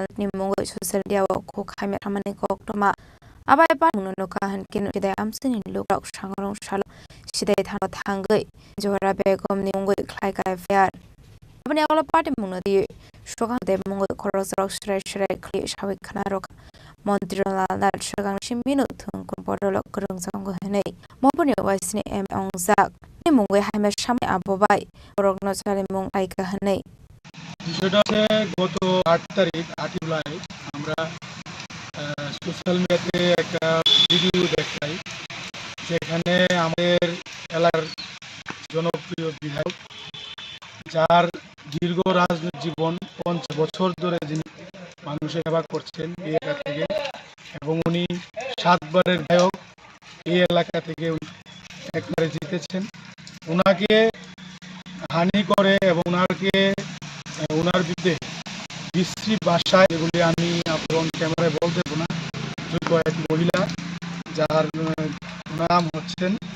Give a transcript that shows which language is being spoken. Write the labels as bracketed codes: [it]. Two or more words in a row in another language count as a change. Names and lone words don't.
[trp] ni mungo [en] social media [trp] wa kukhamia hamani kokto ma Abai pa munno kahan kin kidai amsini lok shangrong shala Sidai thana thangai Johara begam ni mungo klai kai fiar Abni agala party munati shokan de mungo khoroksha shrai kli shawi khana rok Montri Ronald shagang shiminu thung kun podolok kurung sango henei Mopuni wasni em ongzak ni mungo haime shami abobai rogno chale mung aika henei [bn] বিষয়টা হচ্ছে গত 8 তারিখ 8 জুলাই আমরা [en] social media-te [bn] একটা ভিডিও দেখাই যেখানে আমাদের এলাকার জনপ্রিয় বিধায়ক যার দীর্ঘ রাজনৈতিক জীবন 50 বছর ধরে যিনি মানুষের সেবা করছেন এই এলাকা থেকে এবং উনি 7 বারের বিধায়ক এই এলাকা থেকে একবারে জিতেছেন ওনাকে হানি করে এবং ওনার বিরুদ্ধে বিশ্রী ভাষায় যেগুলি আমি আপনার ক্যামেরায় বলতে দেব না যোগ্য এক মহিলা যার নাম হচ্ছেন